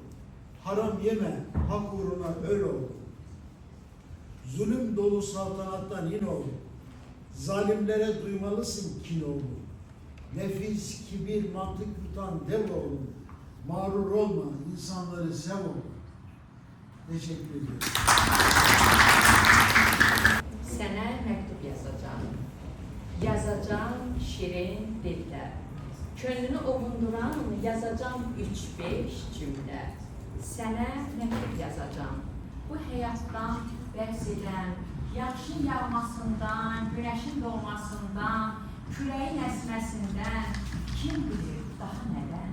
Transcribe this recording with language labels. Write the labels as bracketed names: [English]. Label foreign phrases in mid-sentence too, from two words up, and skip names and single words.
[Turkish] Haram yeme, hak uğruna öl oğlum. Zulüm dolu saltanattan in oğlum. Zalimlere duymalısın kin oğlum. Nefis, kibir, mantık yutan dev oğlum. Mağrur olma, insanları sev oğlum. Teşekkür ediyorum. [Azerbaijani] Sənə məktub yazacağım. Yazacağım şirin dillə. Könlünü ovunduran yazacağım 3-5 cümlə. Sənə məktub yazacağım. Bu həyatdan bəhs edən, yağışın yağmasından, günəşin doğmasından, küləyin əsməsindən, kim bilir daha nədən?